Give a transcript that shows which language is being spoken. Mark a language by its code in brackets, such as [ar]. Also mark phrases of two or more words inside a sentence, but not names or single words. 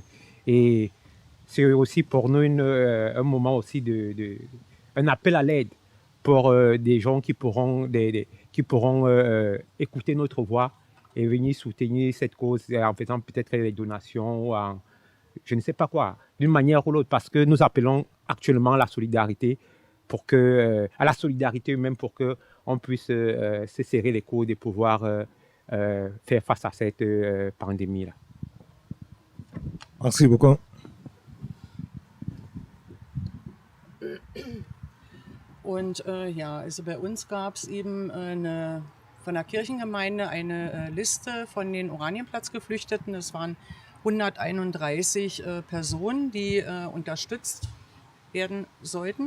[fr] Et c'est aussi pour nous un moment aussi un appel à l'aide pour des gens qui pourront écouter notre voix et venir soutenir cette cause en faisant peut-être des donations ou en je ne sais pas quoi, d'une manière ou l'autre, parce que nous appelons actuellement à la solidarité humaine pour qu'on puisse se serrer les coudes et pouvoir faire face à cette pandémie-là. Merci beaucoup. [de] Und also bei uns gab es eben von der Kirchengemeinde eine Liste von den Oranienplatz-Geflüchteten. Es waren 131 Personen, die unterstützt werden sollten.